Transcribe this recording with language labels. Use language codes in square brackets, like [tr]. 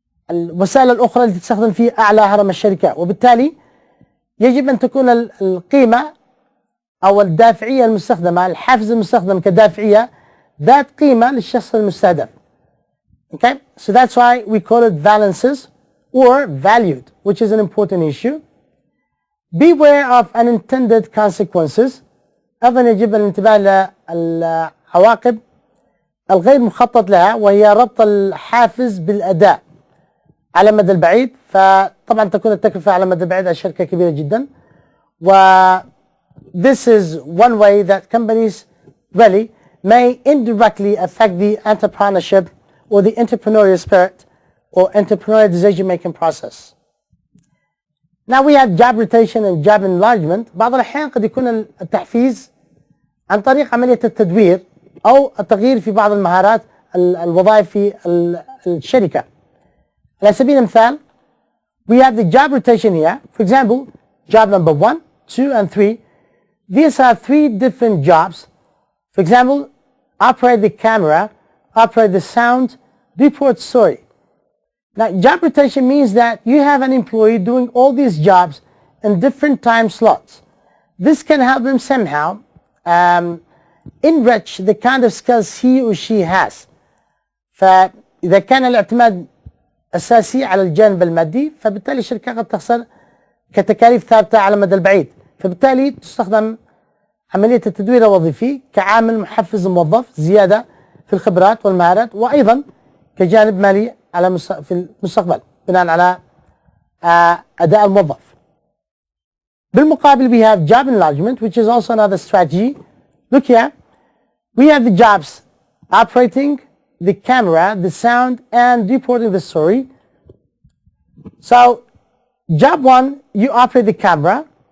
[ar] الوسائل الأخرى التي تستخدم في أعلى هرم الشركة، وبالتالي يجب أن تكون القيمة أو الدافعية المستخدمة، الحافز المستخدم كدافعية ذات قيمة للشخص المستهدف. [en] Okay, so that's why we call it values or valued, which is an important issue. Beware of unintended consequences. [ar] أيضا يجب الانتباه للعواقب الغير مخطط لها، وهي ربط الحافز بالأداء على المدى البعيد. فطبعا تكون التكلفة على المدى البعيد على شركة كبيرة جدا. [en] و this is one way that companies really may indirectly affect the entrepreneurship or the entrepreneurial spirit or entrepreneurial decision making process. Now we have job rotation and job enlargement. [ar] بعض الأحيان قد يكون التحفيز عن طريق عملية التدوير أو التغيير في بعض المهارات الوظائف في الشركة. على سبيل المثال [en] we have the job rotation here. For example, job number 1, 2 and 3. These are 3 different jobs. For example, operate the camera, operate the sound, report story. Now, job rotation means that you have an employee doing all these jobs in different time slots. This can help him somehow enrich the kind of skills he or she has. [ar] فإذا كان الاعتماد أساسي على الجانب المادي، فبالتالي الشركة قد تخسر كتكاليف ثابتة على المدى البعيد. فبالتالي تستخدم عملية التدوير الوظيفي كعامل محفز الموظف زيادة في الخبرات والمهارات، وأيضا كجانب مالي على في المستقبل بناء على أداء الموظف. بالمقابل [en] we have job enlargement, which is also another strategy. Look here, we have the jobs operating the camera, the sound, and reporting the story. So job 1, you operate the camera.